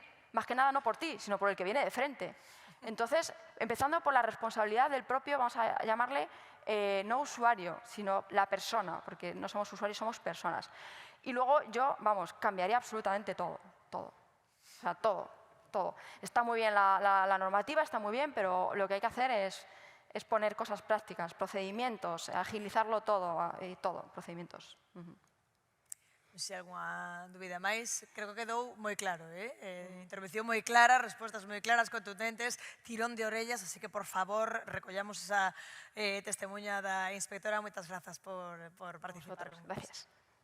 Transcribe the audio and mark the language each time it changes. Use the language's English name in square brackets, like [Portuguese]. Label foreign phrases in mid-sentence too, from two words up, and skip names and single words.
[Spanish] Más que nada no por ti, sino por el que viene de frente. Entonces, empezando por la responsabilidad del propio, vamos a llamarle, no usuario, sino la persona, porque no somos usuarios, somos personas. Y luego yo, vamos, cambiaría absolutamente todo. O sea, todo. Está muy bien la normativa, está muy bien, pero lo que hay que hacer es poner cosas prácticas, procedimientos, agilizarlo todo, procedimientos. [Galician] Se algunha dúbida máis, creo que quedou moi claro, intervención moi clara, respostas moi claras, contundentes, tirón de orellas, así que, por favor, recollamos esa testemunha da inspectora. Moitas grazas por participar. [Spanish] Gracias.